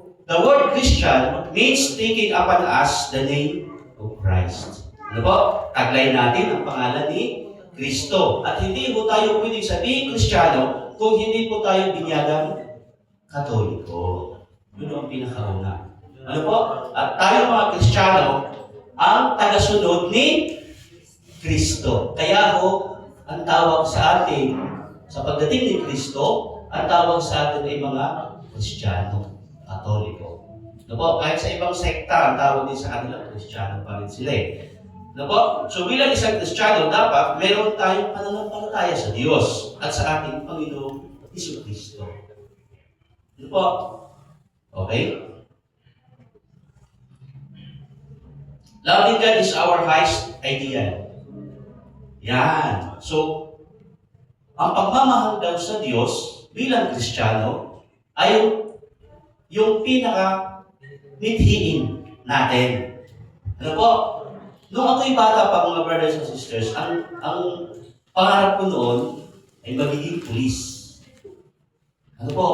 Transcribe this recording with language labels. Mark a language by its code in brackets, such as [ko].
[en] The word Christian means taking upon us the name of Christ. [tl] Ano po? Taglay natin ang pangalan ni Kristo. At hindi po tayo pwedeng sabihin Kristiyano kung hindi po tayo binyagang Katoliko. Yun ang pinakauna. Ano po? At tayo mga Kristiyano, ang tagasunod ni Kristo. Kaya ho, ang tawag sa atin, sa pagdating ni Kristo, ang tawag sa atin ay mga Kristiyano, Katoliko. No po, kahit sa ibang sekta, ang tawag din sa kanila, Kristiyano pa rin sila eh. No po, so bilang isang Kristiyano, dapat meron tayong pananampalataya sa Diyos at sa ating Panginoong Jesucristo. No po, okay? [en] Loving God is our highest ideal. [tl] Yan. So, ang pagmamahal daw sa Diyos bilang Kristiyano ay yung pinaka-mithiin natin. Ano po? Nung ako'y bata pa, mga [en] brothers and sisters, [tl] ang pangarap ko noon ay magiging pulis. Ano po?